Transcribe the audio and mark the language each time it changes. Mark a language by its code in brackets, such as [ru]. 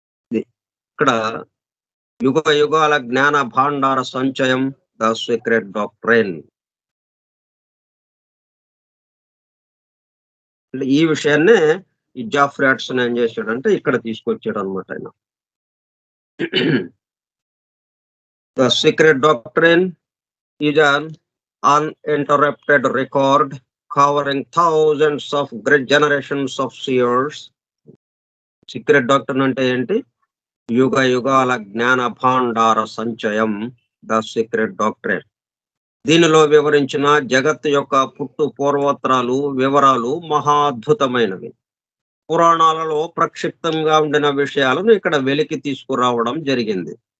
[te] ఇక్కడ యుగ యుగాల జ్ఞాన భాండార సంచయం, ద సీక్రెట్ డాక్ట్రైన్. ఈ విషయాన్నే ఈ జాఫ్రీ హడ్సన్ ఏం చేశాడంటే ఇక్కడ తీసుకొచ్చాడన్నమాట ఆయన. [en] The secret doctrine is an uninterrupted record covering thousands of great generations of seers. [te] Secret doctrine అంటే ఏంటి? యుగ యుగాల జ్ఞాన భాండార సంచయం, ద సీక్రెట్ డాక్ట్రైన్. దీనిలో వివరించిన జగత్తు యొక్క పుట్టు పూర్వోత్తరాలు వివరాలు మహా అద్భుతమైనవి. పురాణాలలో ప్రక్షిప్తంగా ఉండిన విషయాలను ఇక్కడ వెలికి తీసుకురావడం జరిగింది.